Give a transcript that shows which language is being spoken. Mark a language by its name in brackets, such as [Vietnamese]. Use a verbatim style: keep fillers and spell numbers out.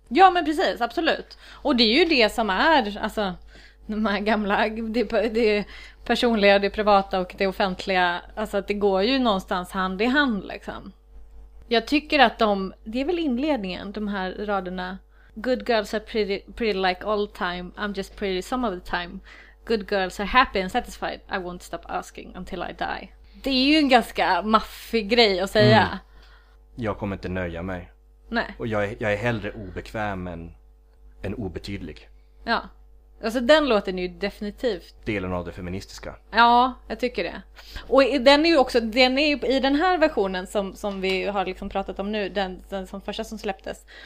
[Swedish] Ja, men precis, absolut. Och det är ju det som är, alltså, de här gamla, det, det personliga, det privata och det offentliga, alltså att det går ju någonstans hand i hand liksom. Jag tycker att de, det är väl inledningen, de här raderna. [English] Good girls are pretty, pretty like all time. I'm just pretty some of the time. Good girls are happy and satisfied. I won't stop asking until I die. [Swedish] Det är ju en ganska maffig grej att säga. Mm. Jag kommer inte nöja mig. Nej. Och jag är, jag är hellre obekväm än, än obetydlig. Ja. Alltså den låten är ju definitivt delen av det feministiska. Ja, jag tycker det. Och den är ju också, den är ju, i den här versionen som, som vi har liksom pratat om nu, den, den som första som släpptes.